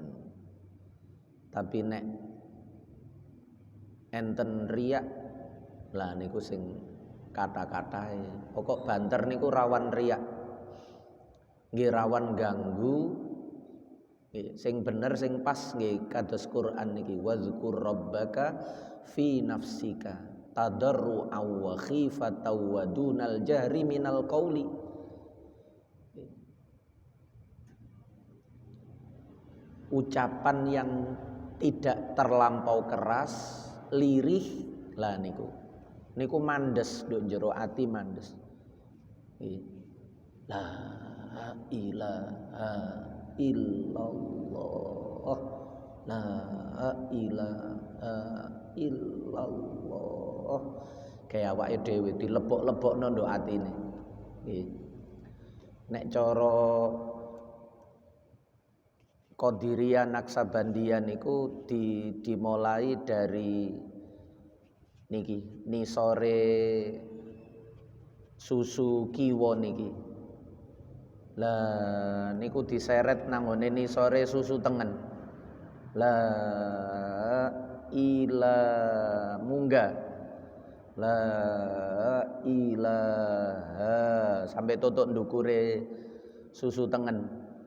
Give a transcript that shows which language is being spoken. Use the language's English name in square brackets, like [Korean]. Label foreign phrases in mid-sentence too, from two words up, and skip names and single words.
[Javanese] Tapi nek enten riak, lah niku sing kata-katae. Pokok banter niku rawan riak, nggih rawan ganggu. Sing bener sing pas nggih kados Quran niki, [Arabic] واذكر ربك في نفسك تضرعا وخيفة ودون الجهر من القول. [Indonesian] Ucapan yang tidak terlampau keras, [Javanese] lirih, lah niku mandes nduk jero ati mandes. [Arabic] لا إله إلا الله، لا إله إلا الله. [Javanese] Kayak awake dhewe dilepok-lepokno nduk atine. Nek cara Qadiriyah Naksabandiyah niku [Indonesian] dimulai dari [Javanese] niki nisore susu kiwa niki. Lah niku diseret nang ngene nisore susu tengen. [Arabic] لا إله [Javanese] munggah, [Arabic] لا إله [Javanese] sampai tutuk ndukure susu tengen.